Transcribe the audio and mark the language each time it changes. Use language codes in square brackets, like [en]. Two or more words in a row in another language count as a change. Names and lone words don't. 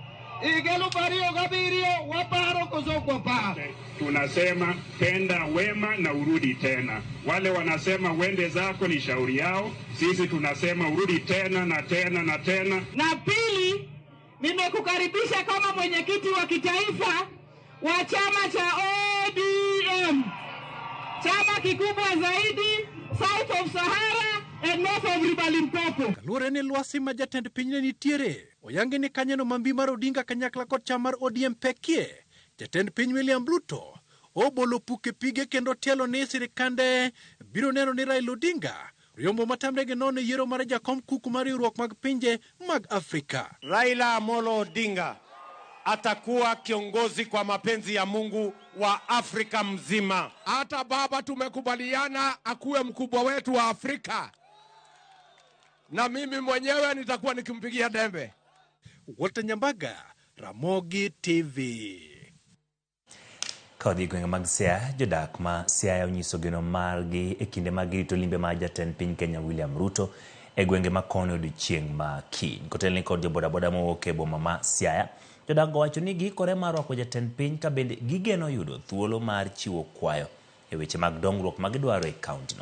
[luo] Igelo 2007 waparo koso kwa paro. [sw] Tunasema tenda wema na urudi tena. Wale wanasema wende zako ni shauri yao. Sisi tunasema urudi tena na tena na tena. Na pili, nimekukaribisha kama mwenyekiti wa kitaifa wa chama cha ODM. Chama kikubwa zaidi [en] South of Sahara and North of River Limpopo. [luo] Kaluwore ni lwasi ma jatend piny nitiere, oyangi ni kanyono mambi mar Odinga kanyakla kod chama mar ODM pekie. Jatend piny William Ruto obolo puke pige kendo tielo ni sirikande biro neno ni Raila Odinga riombo matamre gi nono yiero mar jakom kuku mar riwruok mag pinje mag Afrika. [sw] Raila Amolo Odinga atakuwa kiongozi kwa mapenzi ya Mungu wa Afrika mzima. Hata baba tumekubaliana akuwe mkubwa wetu wa Afrika. Na mimi mwenyewe nitakuwa nikimpigia dembe. Walter Nyambaga, Ramogi TV. [luo] Kodhi gwenge mag Siaya, jodak ma Siaya onyiso geno margi e kinde mag rito limbe ma jatend piny Kenya William Ruto e gwenge ma kono odiochieng' ma kiny. Kotelni kod jobodaboda mowuok e boma ma Siaya, jodak go wacho ni giikore mar rwako jatend piny ka bende gigeno yudo thuolo mar chiwo kwayo e weche mag dongruok ma gidwaro e kauntino.